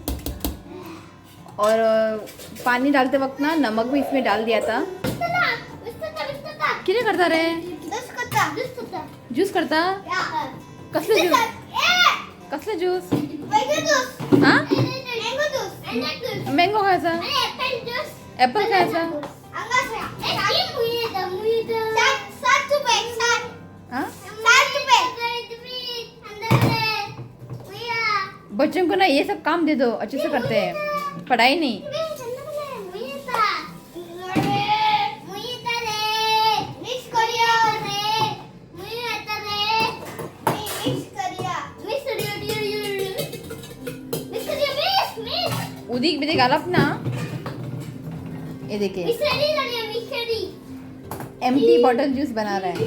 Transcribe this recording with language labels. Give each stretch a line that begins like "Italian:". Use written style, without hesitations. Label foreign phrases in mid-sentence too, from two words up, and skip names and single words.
Hindi: और पानी डालते वक्त ना नमक भी इसमें डाल दिया था।
Marathi: किने करता रे? जूस करता? कसले जूस?
Hindi: हाँ
English: Mango juice.
Indonesian: Enak tuh.
Hindi: मैंगो कैसा,
Indonesian: Ini apple juice.
Hindi: एप्पल कैसा?
Indonesian: Enggak saya. Muida. Satu pack.
Hindi: हाँ?
Indonesian: Satu pack.
Hindi: बच्चों को ना ये सब काम दे दो, अच्छे से करते हैं, पढ़ाई नहीं। उदिक भी देख अपना, ये देखिए
English: empty bottle
Hindi: जूस बना रहा है।